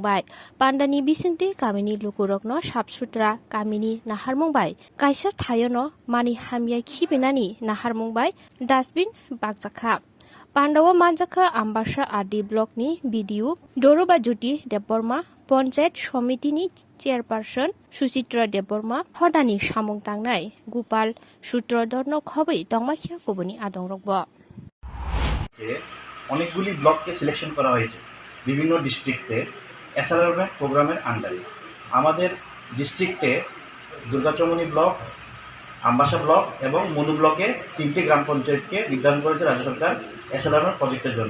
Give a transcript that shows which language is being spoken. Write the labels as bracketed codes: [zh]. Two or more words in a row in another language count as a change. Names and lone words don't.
[trp] bai pandani bisingtwi kamini lukurokno sabsutra kamini naharmung bai kaisa thayono mani hamya khibinani naharmung bai dasbin bagjakha Pandawa manjakha Ambassa RD Block ni BDU Doroba Juti Deborma Panchayat Somiti ni Chairperson Suchitra Deborma Hodani Samung Tangnai Gopal Sutrodorno Khobei Tongmakhia Koboni Adong Rokbo [bn] অনেকগুলি ব্লককে সিলেকশন করা হয়েছে বিভিন্ন ডিস্ট্রিক্টে এসএলআরএম প্রোগ্রামের আন্ডারে। আমাদের ডিস্ট্রিক্টে দুর্গাচমনি ব্লক, আম্বাসা ব্লক এবং মনু ব্লকে 3টি গ্রাম পঞ্চায়েতকে নির্ধারণ করেছে রাজ্য সরকার এসএলআরএম প্রজেক্টের জন্য।